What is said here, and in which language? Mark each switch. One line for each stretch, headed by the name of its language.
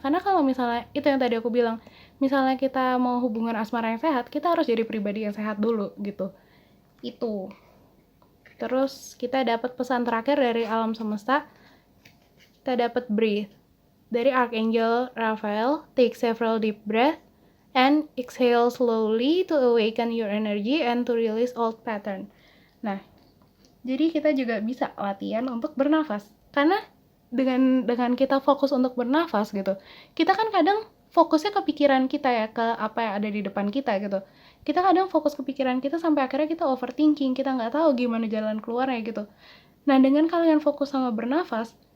Indonesian: Karena kalau misalnya itu yang tadi aku bilang, misalnya kita mau hubungan asmara yang sehat, kita harus jadi pribadi yang sehat dulu gitu. Itu. Terus kita dapat pesan terakhir dari alam semesta, kita dapat breathe dari Archangel Raphael.
English: Take several deep breath and exhale slowly to awaken your energy and to release old pattern.
Indonesian: Nah, jadi kita juga bisa latihan untuk bernafas. Karena dengan kita fokus untuk bernafas gitu, kita kan kadang fokusnya ke pikiran kita ya, ke apa yang ada di depan kita gitu. Kita kadang fokus ke pikiran kita sampai akhirnya kita overthinking, kita nggak tahu gimana jalan keluarnya gitu. Nah, dengan kalian fokus sama bernafas,